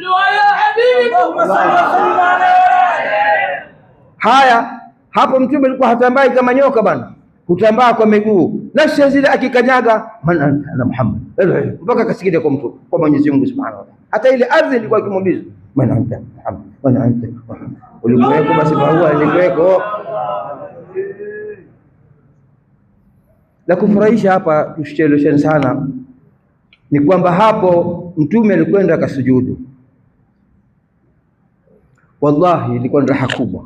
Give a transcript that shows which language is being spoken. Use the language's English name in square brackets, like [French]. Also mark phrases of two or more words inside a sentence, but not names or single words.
[Swahili] Haya, hapo mtume alikuwa hatambai kama nyoka bana, hutambaa kwa miguu, na zile akikanyaga, [Arabic] من أنت, [Swahili] na Muhammad, mpaka kasikia kwa mtu, kwa Mwenyezi Mungu [Arabic] سبحانه وتعالى. [Swahili] Hata ile ardhi ilikuwa ikimuuliza, [Arabic] من أنت محمد، من أنت محمد, [Swahili] ulikuweko basi, huwa alikuweko. La kufurahisha hapa, tusicheleweshane sana, ni kwamba hapo mtume alikwenda akasujudu. Wallahi ilikuwa ni raha kubwa.